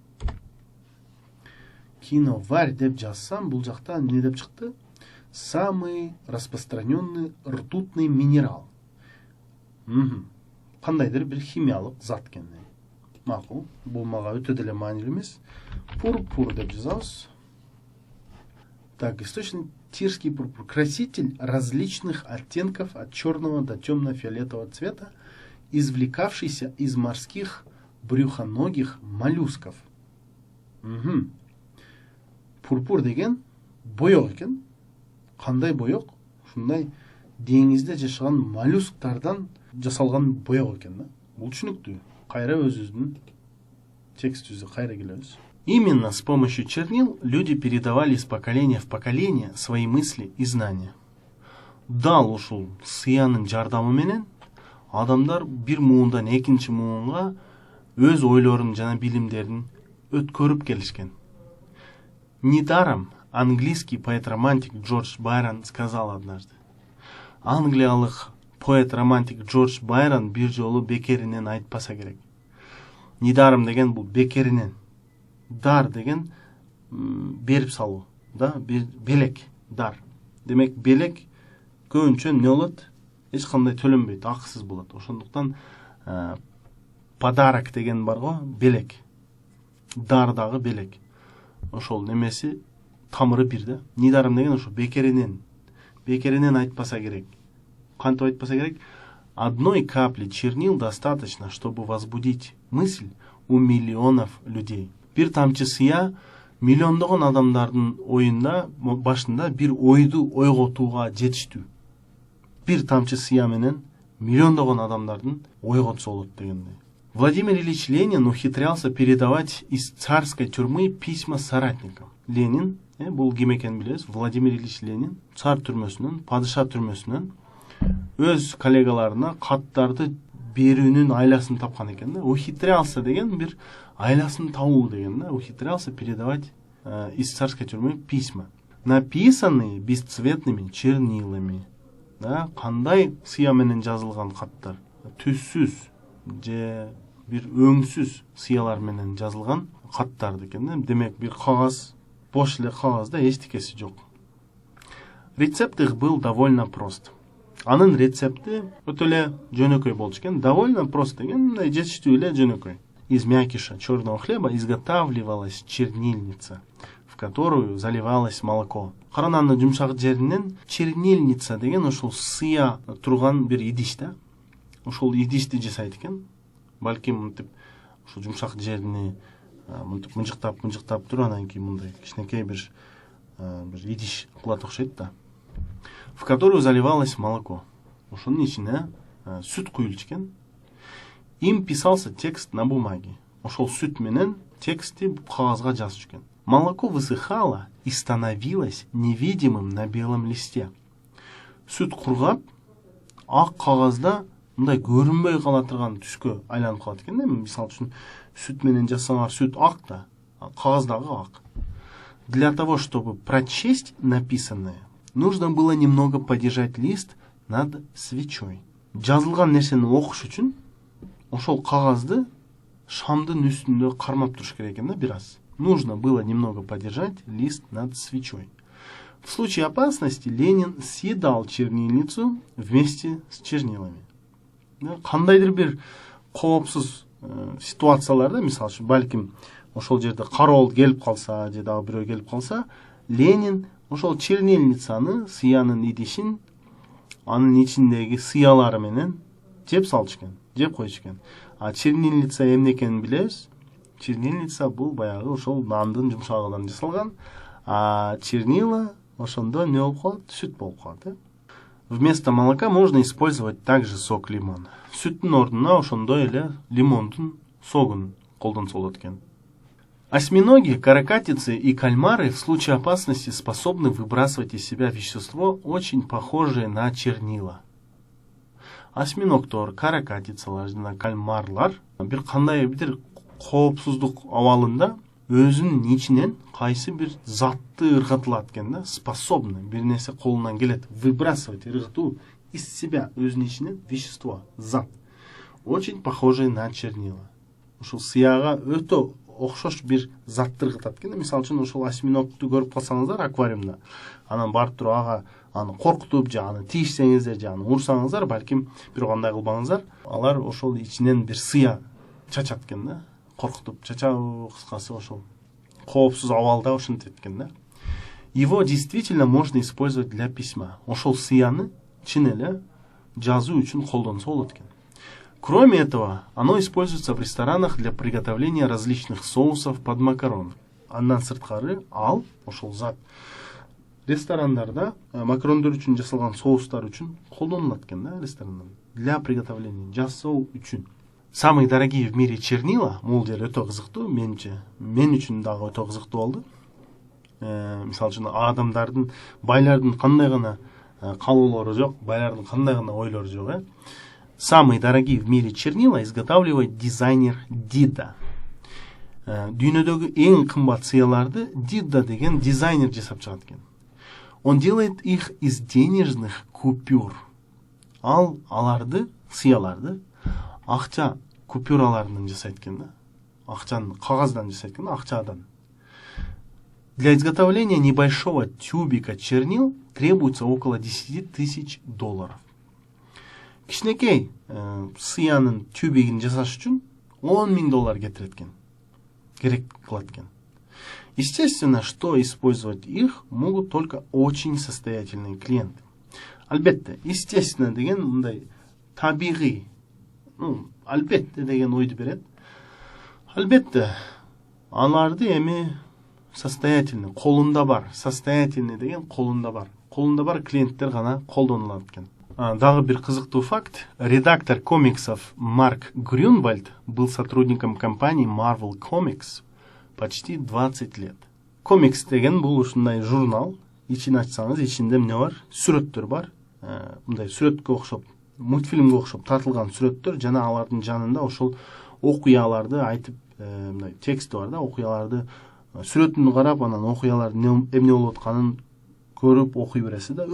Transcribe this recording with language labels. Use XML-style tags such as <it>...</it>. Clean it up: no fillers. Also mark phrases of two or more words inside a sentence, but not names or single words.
<ky>Киноварь деп жазсам, бул жакта эмне деп чыкты?</ky> <ru>Самый распространенный ртутный минерал.</ru> <ky>Кандайдыр бир химиялык зат экен. Макул, бул мага өтө деле маанилүү эмес. Пурпур деп жазабыз.</ky> <ru>Так, источник тирский пурпур. Краситель различных оттенков от черного до темно-фиолетового цвета, извлекавшийся из морских брюхоногих моллюсков.</ru> <ky>Пурпур деген боек экен. Кандай боек? Ушундай деңизде жашаган моллюсктардан жасалган боек экен да. Бул түшүнүктүү. Кайра өзүбүздүн текстибизди кайра келебиз.</ky> <ru>Именно с помощью чернил люди передавали из поколения в поколение свои мысли и знания.</ru> <ky>Дал ушул сыянын жардамы менен адамдар бир муундан экинчи муунга өз ойлорун жана билимдерин өткөрүп келишкен.</ky> <ru>Недаром английский поэт-романтик Джордж Байрон сказал однажды.</ru> <ky>Англиялык поэт-романтик Джордж Байрон бир жолу бекеринен айтпаса керек. Недаром деген бул бекеринен. Дар деген берип салуу, да, белек, дар. Демек белек көбүнчө эмне болот? Эч кандай төлөнбөйт, акысыз болот. Ошондуктан подарок деген бар го, белек. Дар дагы белек. Ошол немеси тамыры бир да. Недаром деген ошо бекеринен. Бекеринен айтпаса керек. Кантип айтпаса керек?</ky> <ru>Одной капли чернил достаточно, чтобы возбудить мысль у миллионов людей.</ru> <ky>Бир тамчы сыя миллиондогон адамдардын оюнда, башында бир ойду ойготууга жетиштүү. Бир тамчы сыя менен миллиондогон адамдардын ойготсо болот дегендей.</ky> <ru>Владимир Ильич Ленин ухитрялся передавать из царской тюрьмы письма соратникам.</ru> <ky>Ленин, бул ким экенин билебиз, Владимир Ильич Ленин цар түрмөсүнөн, падыша түрмөсүнөн өз коллегаларына каттарды берүүнүн айласын тапкан экен да. Ухитрялся деген бир айласын табуу деген да.</ky> <ru>Ухитрялся передавать из царской тюрьмы письма, написанные бесцветными чернилами.</ru> <ky>Да, кандай сыя менен жазылган каттар, түссүз же бир өңсүз сыялар менен жазылган каттар экен да. Демек бир кагаз, бош эле кагазда эчтекеси жок.</ky> <ru>Рецепт их был довольно прост.</ru> <ky>Анын рецепти өтө эле жөнөкөй болчу экен.</ky> <ru>Довольно прост</ru> <ky>деген мындай жетиштүү эле жөнөкөй.</ky> <ru>Из мякиша черного хлеба изготавливалась чернильница, в которую заливалось молоко.</ru> <ky>Кара нандын жумшак жеринен чернильница деген ошол сыя турган бир идиш да. Ошол идишти жасайт экен. Балким мынтип ошол жумшак жерини мынтип мыжыктап туруп, анан кийин мындай кичинекей бир идиш кылат окшойт да.</ky> <ru>В которую заливалось молоко.</ru> <ky>Ошонун ичине сүт куюлчу экен.</ky> <ru>Им писался текст на бумаге.</ru> <ky>Ошол сүт менен текстти кагазга жазчу экен.</ky> <ru>Молоко высыхало и становилось невидимым на белом листе.</ru> <ky>Сүт кургап, ак кагазда мындай көрүнбөй кала турган түскө айланып калат экен да. Мисалы үчүн сүт менен жазсаңар, сүт ак да, кагаздагы ак.</ky> <ru>Для того, чтобы прочесть написанное, нужно было немного подержать лист над свечой.</ru> <ky>Жазылган нерсени окуш үчүн ошол кагазды шамдын үстүндө кармап туруш керек экен да, бир аз.</ky> <ru>Нужно было немного подержать лист над свечой. В случае опасности Ленин съедал чернильницу вместе с чернилами.</ru> <ky>Кандайдыр бир коопсуз ситуацияларда, мисалы үчүн, балким ошол жерде кароол келип калса, же дагы бирөө келип калса, Ленин ошол чернильницаны, сыянын идишин, анын ичиндеги сыялары менен жеп салчу экен, жеп койчу экен. А чернильница эмне экенин билебиз? Чернильница бул баягы ошол нандын жумшагынан жасалган, а чернила ошондо эмне болуп калат? Сүт болуп калат.</ky> <ru>Вместо молока можно использовать также сок лимона.</ru> <ky>Сүттүн ордуна ошондой эле лимондун согун колдонсо болот экен.</ky> <ru>Осьминоги, каракатицы и кальмары в случае опасности способны выбрасывать из себя вещество, очень похожее на чернила.</ru> <ky>Осьминогтор, каракатицалар жана кальмарлар бир кандай бир коопсуздук абалында өзүнүн ичинен кайсы бир затты ыргытылат экен да, способны, бир нерсе колунан келет, выбрасывать, ыргытуу</ky> <ru>из себя</ru> <ky>өзүнүн ичинен вещество, зат,</ky> <ru>очень похожее на чернила.</ru> <ky>Ушул сыяга өтө окшош бир затты ыргытат экен. Мисалы үчүн ошол осьминогту көрүп калсаңыздар аквариумда, анан барып туруп ага аны коркутуп, же аны тийишсеңиздер, же аны урсаңыздар, балким бир кандай кылбаңыздар, алар ошол ичинен бир сыя чачат экен да, коркутуп чачабы, кыскасы ошол коопсуз абалда ошентет экен да.</ky> <ru>Его действительно можно использовать для письма.</ru> <ky>Ошол сыяны чын эле жазуу үчүн колдонсо болот экен.</ky> <ru>Кроме этого, оно используется в ресторанах для приготовления различных соусов под макароны.</ru> <ky>Андан сырткары ал, ошол зат, ресторандарда макарондор үчүн жасалган соустар үчүн колдонулат экен да, ресторандан.</ky> <ru>Для приготовления,</ru> <ky>жасоо үчүн.</ky> <ru>Самые дорогие в мире чернила,</ru> <ky>бул жер өтө кызыктуу, менче, мен үчүн дагы өтө кызыктуу болду. Мисалы үчүн адамдардын, байлардын кандай гана калоолору жок, байлардын кандай гана ойлору жок,</ky> <ru>Самые дорогие в мире чернила изготавливает дизайнер Дида.</ru> <ky>Дүйнөдөгү эң кымбат сыяларды Дида деген дизайнер жасап чыгат экен.</ky> <ru>Он делает их из денежных купюр.</ru> <ky>Аларды, сыяларды акча купюраларынан жасайт экен да. Акчаны кагаздан жасайт экен, акчадан.</ky> <ru>Для изготовления небольшого тюбика чернил требуется около 10 тысяч долларов.</ru> <ky>Кичинекей сыянын тюбигин жасаш үчүн 10 000 доллар керек кылат экен.</ky> <ru>Естественно, что использовать их могут только очень состоятельные клиенты.</ru> <ky>Албетте, естественно деген мындай табигый, албетте деген ойду берет. Албетте, аларды эми состоятельный, колунда бар, состоятельный деген колунда бар клиенттер гана колдонулат экен. Дагы бир кызыктуу факт.</ky> <ru>Редактор комиксов Марк Грюнвальд был сотрудником компании Marvel Comics почти 20 лет.</ru> <ky>Комикс деген бул ушундай журнал. Ичин ачсаңыз, ичинде эмне бар? Сүрөттөр бар. Мындай сүрөткө окшоп, мультфильмге окшоп тартылган сүрөттөр жана алардын жанында ошол окуяларды айтып, мындай тексти бар да, окуяларды сүрөтүн карап, анан окуялардын эмне болуп атканын көрүп окуй бересиз да.</ky>